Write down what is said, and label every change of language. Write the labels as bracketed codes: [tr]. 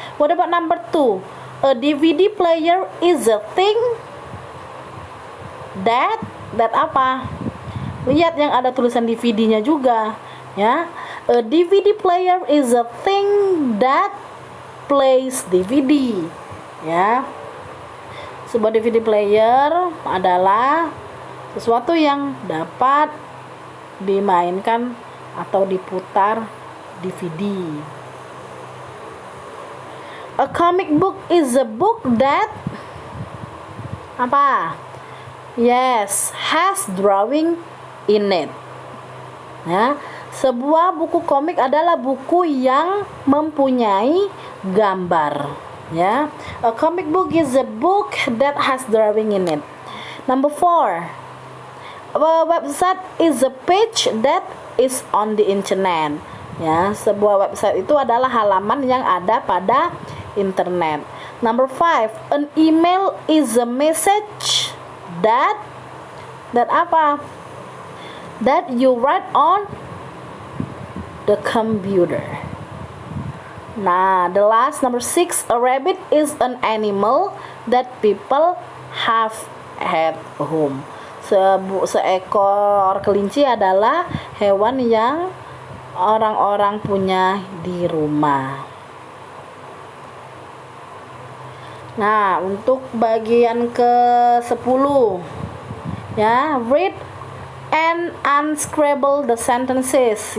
[en] What about number 2? A DVD player is a thing that apa? [id] Lihat yang ada tulisan DVD-nya juga ya. [en] A DVD player is a thing that plays DVD ya. [id] Sebuah DVD player adalah sesuatu yang dapat dimainkan atau diputar DVD. [en] A comic book is a book that apa? Yes, has drawing in it. [id] Ya, sebuah buku komik adalah buku yang mempunyai gambar. [en] Ya, a comic book is a book that has drawing in it. Number 4, a website is a page that is on the internet. [id] Ya, sebuah website itu adalah halaman yang ada pada internet. [en] Number 5, an email is a message that apa? That you write on the computer. Nah, the last number 6, a rabbit is an animal that people have at home. [id] Seekor kelinci adalah hewan yang orang-orang punya di rumah. Nah, untuk bagian ke-10 ya, [en] read and unscramble the sentences.